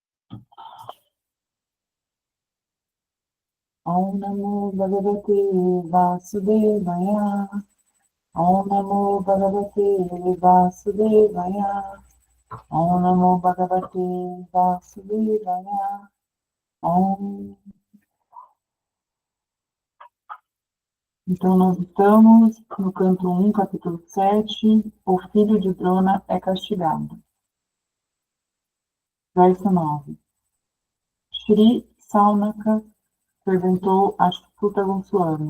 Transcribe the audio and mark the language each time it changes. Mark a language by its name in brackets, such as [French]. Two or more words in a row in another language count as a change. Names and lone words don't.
[Sanskrit] ॐ नमो भगवते वासुदेवाय. ॐ नमो भगवते वासुदेवाय. ॐ नमो भगवते वासुदेवाय. Om. [Portuguese] Então, nós estamos no canto 1, capítulo 7, o filho de Drona é castigado. Verso 9. Shri Saunaka perguntou a Suta Goswami.